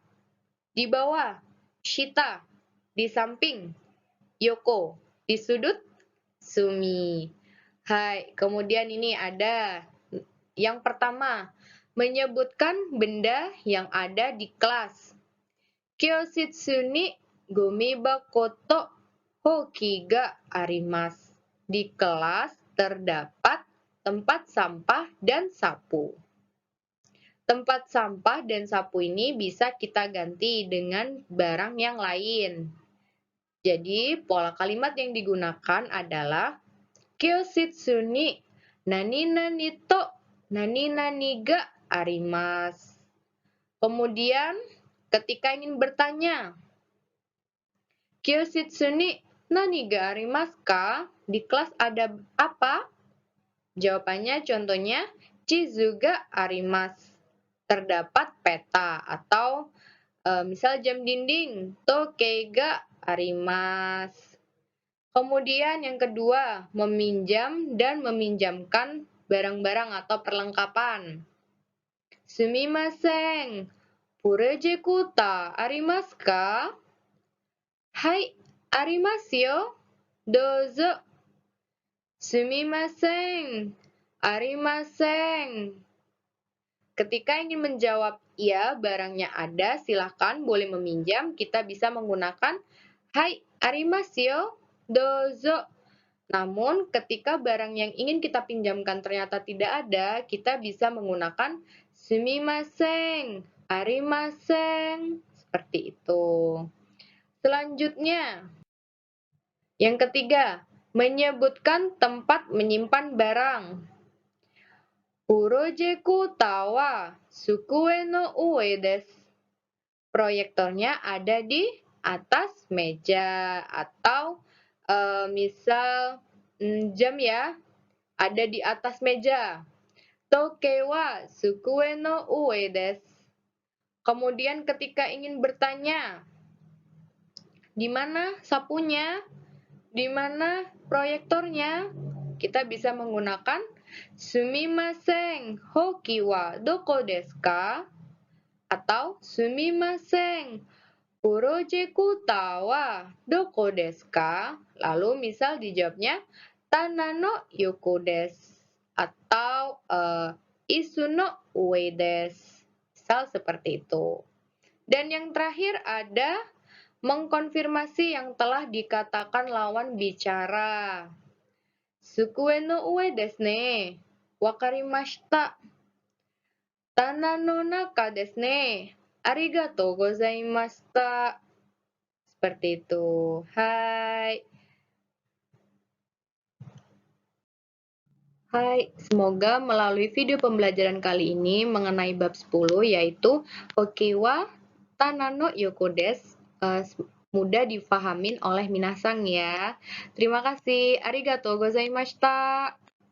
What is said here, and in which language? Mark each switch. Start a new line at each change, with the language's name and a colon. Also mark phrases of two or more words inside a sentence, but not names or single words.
Indonesian: Di bawah, shita. Di samping, yoko. Di sudut, sumi. Hai, kemudian ini ada yang pertama, menyebutkan benda yang ada di kelas.
Japanese: 教室にごみ箱とほうきがあります.
Indonesian: Di kelas terdapat tempat sampah dan sapu. Tempat sampah dan sapu ini bisa kita ganti dengan barang yang lain. Jadi, pola kalimat yang digunakan adalah
Japanese: 教室に何々と何々があります.
Indonesian: Kemudian, ketika ingin bertanya,
Japanese: 教室に何がありますか?
Indonesian: Di kelas ada apa? Jawabannya contohnya,
Japanese: 地図があります.
Indonesian: Terdapat peta atau misal jam dinding,
Japanese: 時計があります.
Indonesian: Kemudian yang kedua, meminjam dan meminjamkan barang-barang atau perlengkapan.
Japanese: すみません、プロジェクターありますか? はい、ありますよ. どうぞ。すみません. ありません.
Indonesian: Ketika ingin menjawab iya, barangnya ada, silakan boleh meminjam. Kita bisa menggunakan hai,
Japanese: ありますよ. どうぞ.
Indonesian: Namun, ketika barang yang ingin kita pinjamkan ternyata tidak ada, kita bisa menggunakan
Japanese: すみません、ありません.
Indonesian: Seperti itu. Selanjutnya, yang ketiga, menyebutkan tempat menyimpan barang.
Japanese: プロジェクターは机の上です.
Indonesian: Proyektornya ada di atas meja atau misal jam ya, ada di atas meja.
Japanese: 時計は机の上です.
Indonesian: Kemudian ketika ingin bertanya, di mana sapunya? Di mana proyektornya? Kita bisa menggunakan
Japanese: すみません、ほうきはどこですか? Atau すみません、プロジェクターはどこですか?
Indonesian: Lalu misal dijawabnya
Japanese: 棚の横です
Indonesian: atau
Japanese: 椅子の上です.
Indonesian: Misal seperti itu. Dan yang terakhir ada mengkonfirmasi yang telah dikatakan lawan bicara.
Japanese: 机の上ですね。分かりました. 棚の中ですね. ありがとうございました.
Indonesian: Seperti itu. Hai. Hai, semoga melalui video pembelajaran kali ini mengenai bab 10 yaitu Hokiwa Tana no Yoko desu mudah difahamin oleh minasang ya. Terima kasih.
Japanese: ありがとうございました.